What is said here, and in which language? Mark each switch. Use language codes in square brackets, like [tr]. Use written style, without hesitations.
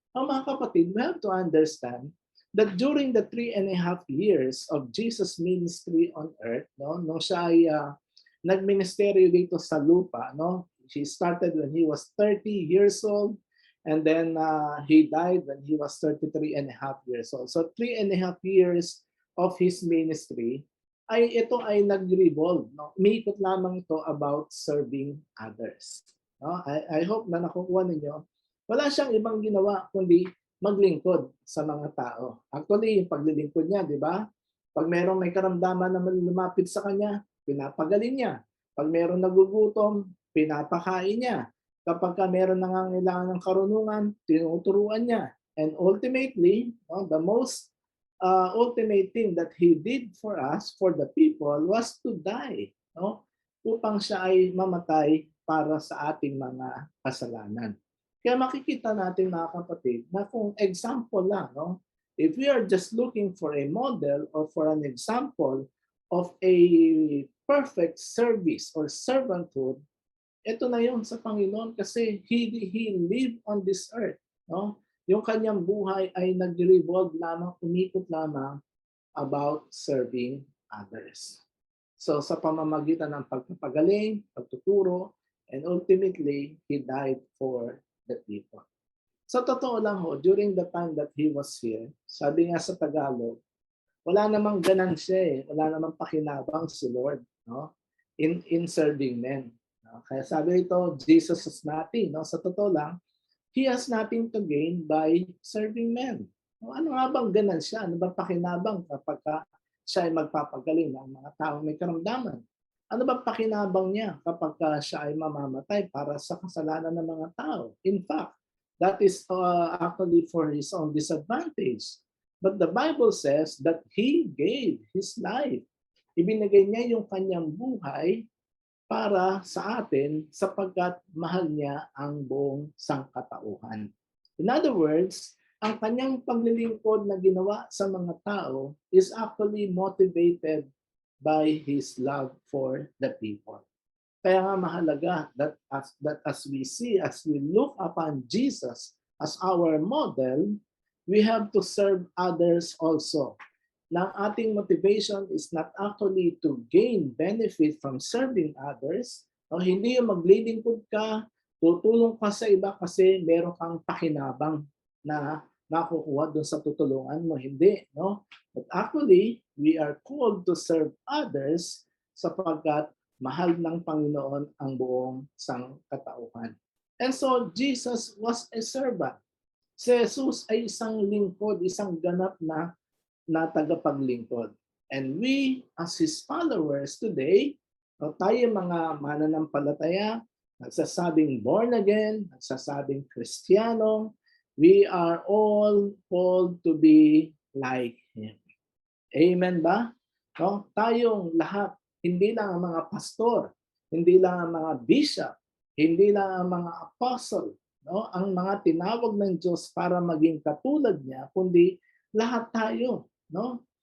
[en] Mga kapatid, we have to understand that during the 3.5 years of Jesus' ministry on earth, [tl] nung siya ay nagministeryo dito sa lupa, [en] he started when he was 30 years old, and then he died when he was 33.5 years old. So 3.5 years of his ministry, [tl] ito ay nag-revolve. Umiikot lamang ito [en] about serving others. I hope [tl] na nakukuha ninyo. Wala siyang ibang ginawa kundi maglingkod sa mga tao. Actually, yung paglilingkod niya, di ba? Pag merong may karamdaman na lumapit sa kanya, pinapagaling niya. Pag merong nagugutom, pinapakain niya. Kapag meron nangangailangan ng karunungan, tinuturuan niya. [en] And ultimately, the most ultimate thing that he did for us, for the people, was to die. [tl] Upang siya ay mamatay para sa ating mga kasalanan. Kaya makikita natin mga kapatid na kung example lang, [en] if we are just looking for a model or for an example of a perfect service or servanthood, [tl] ito na yun sa Panginoon kasi [en] He lived on this earth. [tl] Yung kanyang buhay ay nag-revolve lamang, umikot lamang [en] about serving others. [tl] So sa pamamagitan ng pagpapagaling, pagtuturo, [en] and ultimately, He died for the people. [tl] Sa totoo lang [en] during the time that he was here, [tl] sabi nga sa Tagalog, wala namang ganansya wala namang pakinabang si Lord no? [en] In serving men. No? [tl] Kaya sabi ito, [en] Jesus has nothing, no? [tl] Sa totoo lang, [en] he has nothing to gain by serving men. [tl] No, ano nga bang ganansya? Ano bang pakinabang kapag siya ay magpapagaling ng mga taong may karamdaman? Ano bang pakinabang niya kapag siya ay mamamatay para sa kasalanan ng mga tao? [en] In fact, that is actually for his own disadvantage. But the Bible says that he gave his life. [tl] Ibinigay niya yung kanyang buhay para sa atin sapagkat mahal niya ang buong sangkatauhan. [en] In other words, [tl] ang kanyang paglilingkod na ginawa sa mga tao [en] is actually motivated by his love for the people. [tl] Kaya nga mahalaga [en] that as we see, as we look upon Jesus as our model, we have to serve others also. [tl] Na ang ating [en] motivation is not actually to gain benefit from serving others. [tl] No, hindi yung maglilingkod ka, tutulong ka sa iba kasi meron kang pakinabang na makukuha doon sa tutulungan mo. Hindi, no? [en] But actually, we are called to serve others [tl] sapagkat mahal ng Panginoon ang buong sangkatauhan. [en] And so, Jesus was a servant. [tl] Si Jesus ay isang lingkod, isang ganap na tagapaglingkod. [en] And we, as His followers today, [tl] tayo mga mananampalataya, nagsasabing born again, nagsasabing Kristiyano, [en] we are all called to be like Him. [tl] Amen ba? No? Tayong lahat, hindi lang ang mga pastor, hindi lang ang mga bishop, hindi lang ang mga apostle, no? Ang mga tinawag ng Diyos para maging katulad niya, kundi lahat tayo, no?